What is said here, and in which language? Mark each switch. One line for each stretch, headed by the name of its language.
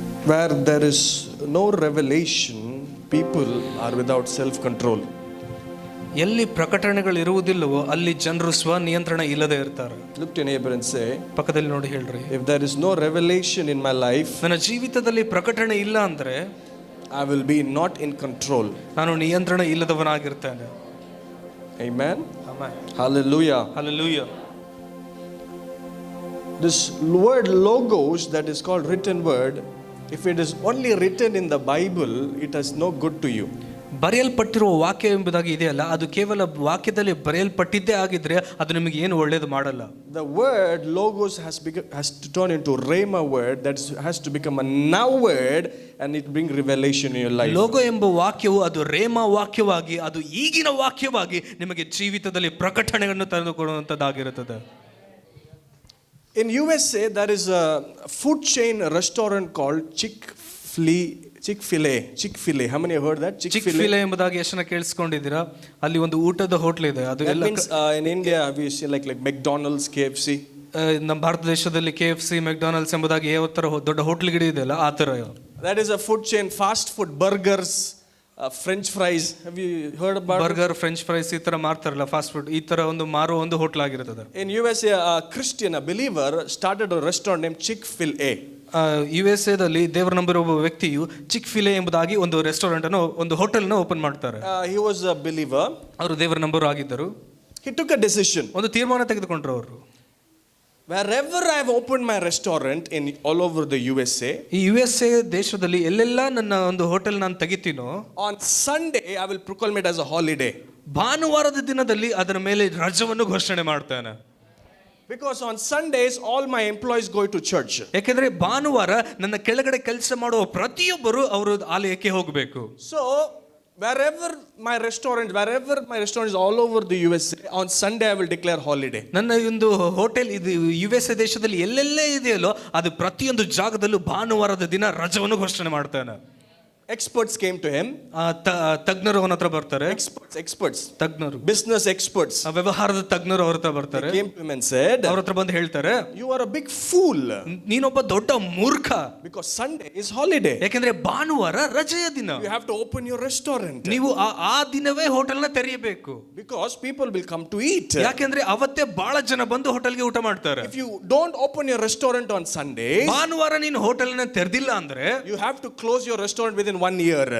English: Where there is no revelation, people are without self-control.
Kannada: ಎಲ್ಲಿ ಪ್ರಕಟಣೆಗಳು ಇರುವುದಿಲ್ಲವೋ ಅಲ್ಲಿ ಜನರು ಸ್ವನಿಯಂತ್ರಣ ಇಲ್ಲದೆ ಇರ್ತಾರೆ.
English: Look to your neighbor and say,
Kannada: ಪಕ್ಕದಲ್ಲಿ ನೋಡಿ ಹೇಳ್ರಿ,
English: if there is no revelation in my life,
Kannada: ನನ್ನ ಜೀವಿತದಲ್ಲಿ ಪ್ರಕಟಣೆ ಇಲ್ಲ ಅಂದ್ರೆ
English: I will be not in control.
Kannada: ನಾನು ನಿಯಂತ್ರಣ ಇಲ್ಲದವನಾಗಿರ್ತೇನೆ.
English: Amen.
Kannada: Amen.
English: Hallelujah.
Kannada: Hallelujah.
English: This word logos that is called written word, if it is only written in the Bible, it has no good to you.
Kannada: ಬರೆಯಲ್ಪಟ್ಟಿರುವ ವಾಕ್ಯ ಎಂಬುದಾಗಿ ಇದೆಯಲ್ಲ, ಅದು ಕೇವಲ ವಾಕ್ಯದಲ್ಲಿ ಬರೆಯಲ್ಪಟ್ಟಿದ್ದೇ ಆಗಿದ್ರೆ ಅದು ನಿಮಗೆ ಏನು ಒಳ್ಳೇದು ಮಾಡಲ್ಲ.
English: The word logos has to turn into rhema word, that has to become a now word, and it bring revelation in your life.
Kannada: Logo ಎಂಬ ವಾಕ್ಯವು ಅದು ರೇಮ ವಾಕ್ಯವಾಗಿ, ಅದು ಈಗಿನ ವಾಕ್ಯವಾಗಿ ನಿಮಗೆ ಜೀವಿತದಲ್ಲಿ ಪ್ರಕಟಣೆಯನ್ನು ತಂದುಕೊಡುವಂಥದ್ದಾಗಿರುತ್ತದೆ.
English: In USA, there is a food chain restaurant called Chick-fil-A. How many have heard that?
Kannada: ಚಿಕ್-ಫಿಲೆ ಎಂಬುದಾಗಿ ಎಷ್ಟು ಜನ ಕೇಳಿಸ್ಕೊಂಡಿದ್ದೀರಾ? ಅಲ್ಲಿ ಒಂದು ಊಟದ ಹೋಟ್ಲ್ ಇದೆ. ಅದು
English: That means in India we see like McDonald's, KFC.
Kannada: ನಮ್ಮ ಭಾರತ ದೇಶದಲ್ಲಿ KFC, ಮೆಕ್ಡೊನಾಲ್ಡ್ಸ್ ಎಂಬುದಾಗಿ ಯಾವ ತರ ದೊಡ್ಡ ಹೋಟ್ಲ್ಗಳು ಇದೆಯಲ್ಲ ಆ ತರ.
English: That is a food chain, fast food, burgers, French fries. Have you heard about
Kannada: burger, French fries ಈ ತರ ಮಾರ್ತಾರಲ್ಲ, ಫಾಸ್ಟ್ ಫುಡ್ ಈ ತರ ಒಂದು ಮಾರುವ ಒಂದು ಹೋಟ್ಲ್ ಆಗಿರುತ್ತದೆ.
English: In USA, a Christian, a believer, started a restaurant named Chick-fil-A.
Kannada: USA ದಲ್ಲಿ ದೇವರ ನಂಬಿರುವ ಒಬ್ಬ ವ್ಯಕ್ತಿಯು ಚಿಕ್-ಫಿಲೆ ಎಂಬುದಾಗಿ ಒಂದು ರೆಸ್ಟೋರೆಂಟ್ ಅನ್ನು, ಒಂದು ಹೋಟೆಲ್ ನ ಓಪನ್ ಮಾಡ್ತಾರೆ.
English: He was a believer.
Kannada: ಅವರು ದೇವರ ನಂಬರು ಆಗಿದ್ದರು.
English: He took a decision.
Kannada: ಒಂದು ತೀರ್ಮಾನ ತೆಗೆದುಕೊಂಡ್ರು ಅವರು.
English: Wherever I have opened my restaurant in all over the USA,
Kannada: ಈ USA ದೇಶದಲ್ಲಿ ಎಲ್ಲೆಲ್ಲ ನನ್ನ ಒಂದು ಹೋಟೆಲ್ ನಾನು ತೆಗಿತೀನೋ,
English: on Sunday I will proclaim it as a holiday.
Kannada: ಭಾನುವಾರದ ದಿನದಲ್ಲಿ ಅದರ ಮೇಲೆ ರಜವನ್ನು ಘೋಷಣೆ ಮಾಡ್ತಾನೆ.
English: Because on Sundays all my employees go to church.
Kannada: ಯಾಕೆಂದ್ರೆ ಭಾನುವಾರ ನನ್ನ ಕೆಳಗಡೆ ಕೆಲಸ ಮಾಡುವ ಪ್ರತಿಯೊಬ್ಬರು ಅವರು ಆಲಯಕ್ಕೆ ಹೋಗಬೇಕು.
English: So wherever my restaurant is all over the USA, on Sunday I will declare holiday.
Kannada: ನನ್ನ ಒಂದು ಹೋಟೆಲ್ ಇದು USA ದೇಶದಲ್ಲಿ ಎಲ್ಲೆಲ್ಲೇ ಇದೆಯಲ್ಲೋ ಅದು ಪ್ರತಿಯೊಂದು ಜಾಗದಲ್ಲೂ ಭಾನುವಾರದ ದಿನ ರಜವನ್ನು ಘೋಷಣೆ ಮಾಡ್ತಾನೆ.
English: Experts came to him.
Kannada: ತಜ್ಞರು ಅವನ ಹತ್ರ ಬರ್ತಾರೆ.
English: Experts.
Kannada: ತಜ್ಞರು,
English: business experts.
Kannada: ವ್ಯವಹಾರದ ತಜ್ಞರು ಅವ್ರ ಹತ್ರ ಬರ್ತಾರೆ.
English: They came to him and said,
Kannada: ಅವ್ರ ಹತ್ರ ಬಂದು ಹೇಳ್ತಾರೆ,
English: you are a big fool.
Kannada: ನೀನೊಬ್ಬ ದೊಡ್ಡ ಮೂರ್ಖ.
English: Because Sunday is holiday.
Kannada: ಯಾಕೆಂದ್ರೆ ಭಾನುವಾರ ರಜೆಯ ದಿನ.
English: You have to open your restaurant.
Kannada: ನೀವು ಆ ದಿನವೇ ಹೋಟೆಲ್ ನ ತೆರೆಯಬೇಕು.
English: Because people will come to eat.
Kannada: ಯಾಕೆಂದ್ರೆ ಅವತ್ತೇ ಬಹಳ ಜನ ಬಂದು ಹೋಟೆಲ್ಗೆ ಊಟ ಮಾಡ್ತಾರೆ.
English: If you don't open your restaurant on Sunday,
Kannada: ಭಾನುವಾರ ನೀನು ಹೋಟೆಲ್ ನ ತೆರೆದಿಲ್ಲ ಅಂದ್ರೆ
English: you have to close your restaurant within 1 year.